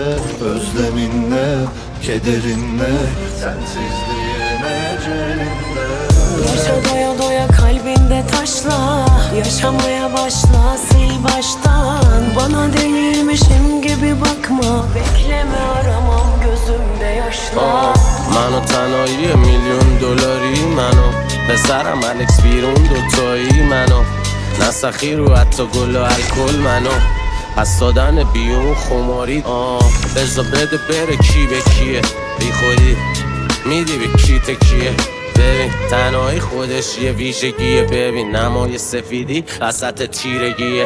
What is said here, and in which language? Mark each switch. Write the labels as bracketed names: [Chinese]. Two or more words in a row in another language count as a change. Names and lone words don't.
[Turkish] Özleminle, kederinle, sensizliğin ecelinde. Yaşa doya doya kalbinde taşla, yaşamaya başla sil baştan. Bana delirmişim gibi bakma, bekleme aramam gözümde yaşla. [Persian] منو تنهایی میلیون دلاری منو پسرم الکس بیرون دوتایی منو نسخی رو حتی گل و الکل منو پس دادن بیون خماری بزا بده بره کی به کیه بی خودی میدی به کی تکیه ببین تنهایی خودش یه ویژگیه ببین نمای سفیدی وسط تیرگیه